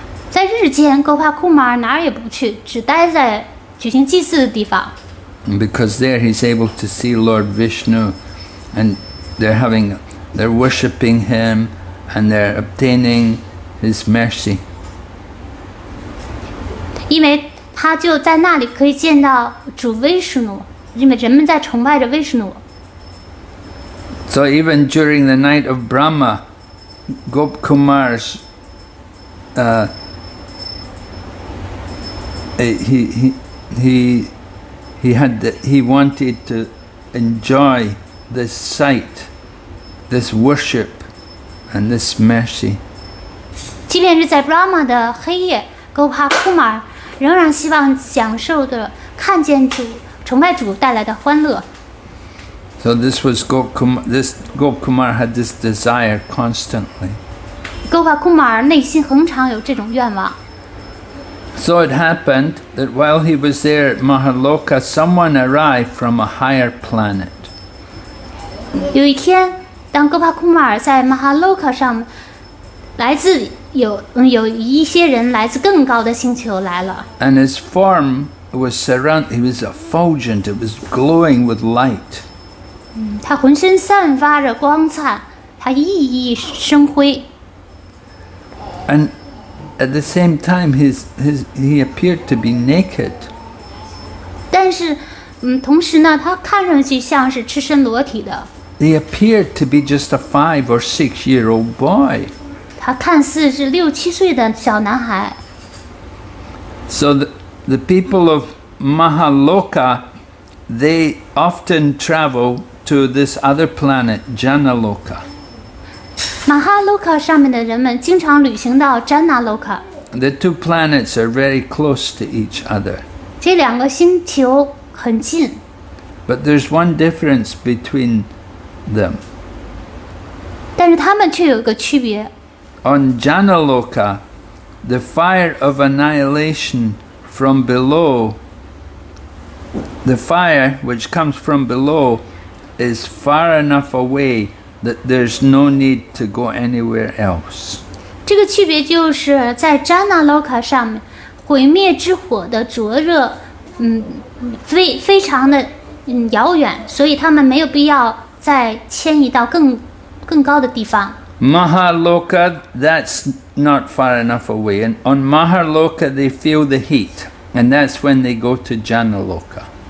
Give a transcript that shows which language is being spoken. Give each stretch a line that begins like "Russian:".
Chinese: 在日间 ，Gopakumar 哪儿也不去，只待在举行祭祀的地方。
English: And because there he's able to see Lord Vishnu, and they're worshipping him, and they're obtaining his mercy.
Chinese: 因为他就在那里可以见到主 Vishnu， 因为人们在崇拜着 Vishnu。
English: So even during the night of Brahma, Gopkumar's he wanted to enjoy this sight, this worship, and this mercy.
Chinese: 即便是在 Brahma 的黑夜 ，Gopakumar 仍然希望享受着看见主、崇拜主带来的欢乐。
English: So this Gopkumar had this desire constantly.
Chinese: Gopakumar 内心恒常有这种愿望。
English: So it happened that while he was there at Mahaloka, someone arrived from a higher planet.
Chinese: 有一天，当 Gopakumar 在 Mahaloka 上，来自有一些人来自更高的星球来了。
English: And his form was he was effulgent, it was glowing with light.
Chinese: 他浑身散发着光灿，他熠熠生辉。
English: And at the same time, he appeared to be naked.
Chinese: 但是，同时呢，他看上去像是赤身裸体的。
English: He appeared to be just a 5 or 6-year-old boy.
Chinese: 他看似是6、7岁的小男孩。
English: So the people of Mahaloka, they often travel to this other planet, Janaloka.
Chinese: 马哈洛卡上面的人们经常旅行到詹纳洛卡。
English: The two planets are very close to each other.
Chinese: 这两个星球很近，
English: But there's one difference between them.
Chinese: 但是他们却有一个区别。
English: On Janaloka, the fire of annihilation from below, the fire which comes from below is far enough away that there's no need to go anywhere else.
Chinese: 这个区别就是在詹纳洛卡上面，毁灭之火的灼热，非常的遥远，所以他们没有必要再迁移到更高的地方。
English: Mahaloka, that's not far enough away. And on Mahaloka, they feel the heat. And that's when they go to Janaloka.